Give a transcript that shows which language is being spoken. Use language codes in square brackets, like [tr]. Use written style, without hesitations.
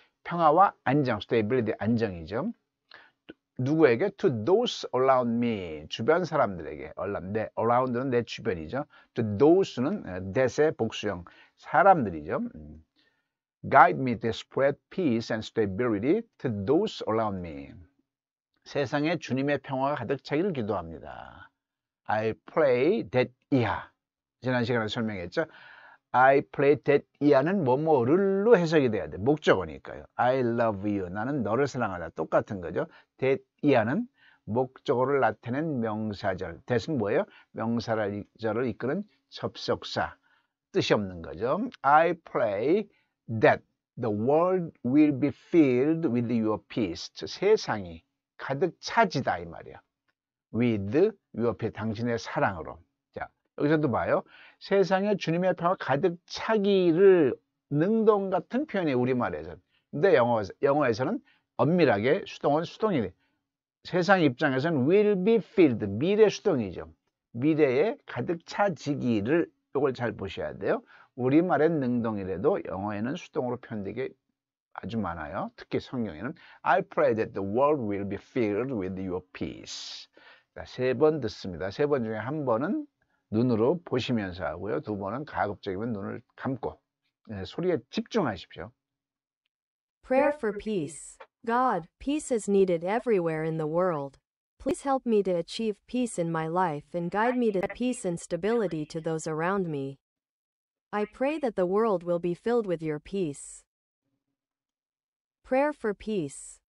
[ko] 평화와 안정, stability 안정이죠. 누구에게? [en] To those around me. [ko] 주변 사람들에게. around는 내 주변이죠. To those는 that의 복수형. 사람들이죠. [en] Guide me to spread peace and stability to those around me. [ko] 세상에 주님의 평화가 가득 차기를 기도합니다. [en] I pray that [ko] 지난 시간에 설명했죠. [en] I pray that [ko] 는 뭐뭐를로 해석이 돼야 돼. 목적어니까요. [en] I love you. [ko] 나는 너를 사랑하다. 똑같은 거죠. that 는 목적어를 나타낸 명사절. that은 뭐예요? 명사절을 이끄는 접속사. 뜻이 없는 거죠. [en] I pray that the world will be filled with your peace. [ko] 세상이 가득 차지다 이 말이야. [en] with your peace. [ko] 당신의 사랑으로. 여기서도 봐요. 세상에 주님의 평화 가득 차기를 능동 같은 표현이 우리말에서. 근데 영어에서는 엄밀하게 수동은 수동이 돼. 세상 입장에서는 [en] will be filled. [ko] 미래 수동이죠. 미래에 가득 차지기를 이걸 잘 보셔야 돼요. 우리말엔 능동이라도 영어에는 수동으로 표현되게 아주 많아요. 특히 성경에는 [en] I pray that the world will be filled with your peace. [ko] 세 번 듣습니다. 세 번 중에 한 번은 눈으로 보시면서 하고요. 두 번은 가급적이면 눈을 감고 소리에 집중하십시오. [en] Prayer for peace. God, peace is needed everywhere in the world. Please help me to achieve peace in my life and guide me to peace and stability to those around me. I pray that the world will be filled with your peace. Prayer for peace.